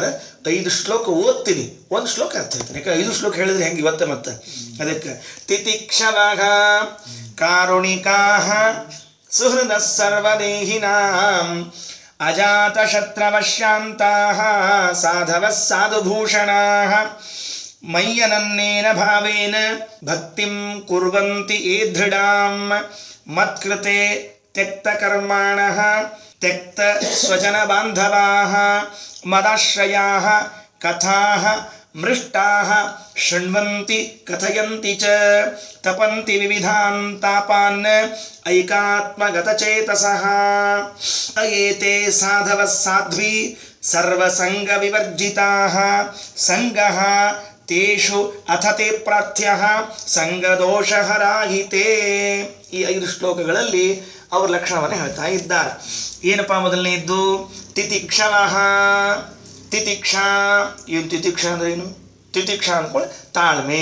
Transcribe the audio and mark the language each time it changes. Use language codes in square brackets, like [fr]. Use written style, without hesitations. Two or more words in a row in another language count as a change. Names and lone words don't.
[kn] 5 ಶ್ಲೋಕ ಓದ್ತೀನಿ, 1 ಶ್ಲೋಕ ಅರ್ಥ ಆಯ್ತು. ಯಾಕೆ 5 ಶ್ಲೋಕ ಹೇಳಿದ್ರೆ ಹೆಂಗೆ ಇವತ್ತೆ ಮತ್ತೆ. [sa] ಅದಕ್ಕೆ ತಿತಿಕ್ಷವಃ ಕಾರುಣಿಕಾಃ ಸುಹೃದಃ ಸರ್ವದೇಹಿನಾಂ ಅಜಾತಶತ್ರವಶ್ಯಾಂತಾಃ ಸಾಧವಃ ಸಾಧುಭೂಷಣಾಃ ಮಯ್ಯನನ್ನೇನ ಭಾವೇನ ಭಕ್ತಿಂ ಕುರ್ವಂತಿ ಯೇ ದೃಢಾಂ ಮತ್ಕೃತೆ ತ್ಯಕ್ತಕರ್ಮಾಣಃ ತ್ಯಕ್ತ ಸ್ವಜನ ಬಾಂಧವಾಃ ಮದಾಶ್ರಯಾಃ ಕಥಾಃ ಮೃಷ್ಟಾಃ ಶೃಣ್ವಂತಿ ಕಥಯಂತಿ ಚ ತಪಂತಿ ವಿವಿಧಾನ್ ತಾಪಾನ್ ಐಕಾತ್ಮಗತಚೇತಸಃ ಏತೆ ಸಾಧವಃ ಸಾಧ್ವಿ ಸರ್ವಸಂಗ ವಿವರ್ಜಿತಾಃ ಸಂಗಃ ತೇಷು ಅಥತೆ ಪ್ರಾರ್ಥ್ಯಃ ಸಂಗದೋಷಹರಾಹಿತೇ. [kn] ಈ 5 ಶ್ಲೋಕಗಳಲ್ಲಿ ಅವ್ರ ಲಕ್ಷಣವನ್ನು ಹೇಳ್ತಾ ಇದ್ದಾರೆ. ಏನಪ್ಪಾ ಮೊದಲನೇದ್ದು? ತಿತಿಕ್ಷವಃ. ತಿತಿಕ್ಷಾ ಏನು? ತಿತಿಕ್ಷಾ ಅಂದ್ರೆ ಏನು? ತಿತಿಕ್ಷಾ ಅಂದ್ಕೊಂಡು ತಾಳ್ಮೆ.